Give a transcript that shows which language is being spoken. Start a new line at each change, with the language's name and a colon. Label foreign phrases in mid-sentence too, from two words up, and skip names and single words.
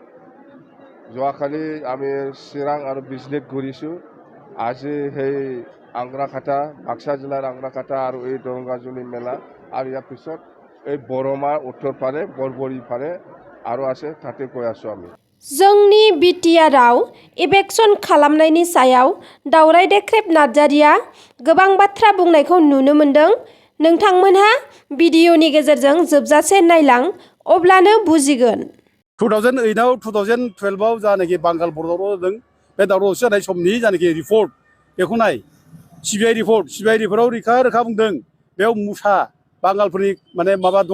Assamese: যোৱাকালি আমি চিৰাং আৰু বিজনেছ ঘূৰিছোঁ আজি সেই আংৰাখাটা বাক্সা জিলাৰ আংৰাখাটা আৰু এই দৰংগাজুলি মেলা আৰু ইয়াৰ পিছত এই বৰমা উত্তৰ পাৰে বৰবৰী পাৰে আৰু আছে তাতে গৈ আছোঁ আমি
Bodo: जोंनि बिटिआरआव इभेक्सन खालामनायनि सायाव दावराय देख्रेब नार्जारिया गोबां बाथ्रा बुंनायखौ नुनो मोनदों। नोंथांमोनहा भिडिअनि गेजेरजों जोबजासे नायलां अब्लानो बुजिगोन। 2008आव 2012आव जानाखि बांगाल बर' दावराव जादों बे दावराव जानाय समनि जानाखि रिपर्ट बेखौ नाय सिबिआइ रिपर्टआव रोखा बुंदों बेयाव मुसा बांगालफोरनि माने माबा दङ